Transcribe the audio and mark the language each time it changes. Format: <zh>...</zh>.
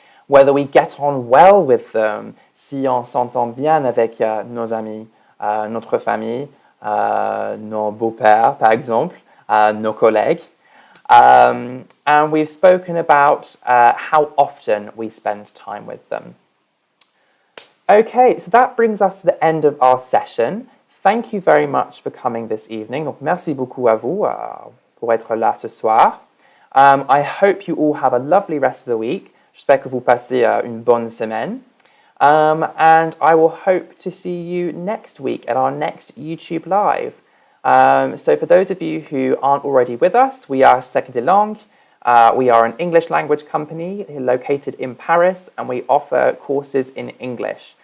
<en>Whether we get on well with them,</en> <fr>si on s'entend bien avec nos amis, notre famille, nos beaux-pères, par exemple, nos collègues.</fr> <en>And we've spoken about how often we spend time with them. Okay, so that brings us to the end of our session. Thank you very much for coming this evening.</en> <fr>Donc, merci beaucoup à vous pour être là ce soir.</fr> <en>I hope you all have a lovely rest of the week.</en> <fr>J'espère que vous passez une bonne semaine.</fr> <en>And I will hope to see you next week at our next YouTube Live. So for those of you who aren't already with us, we are Cercle des Langues. We are an English language company located in Paris, and we offer courses in English.</en>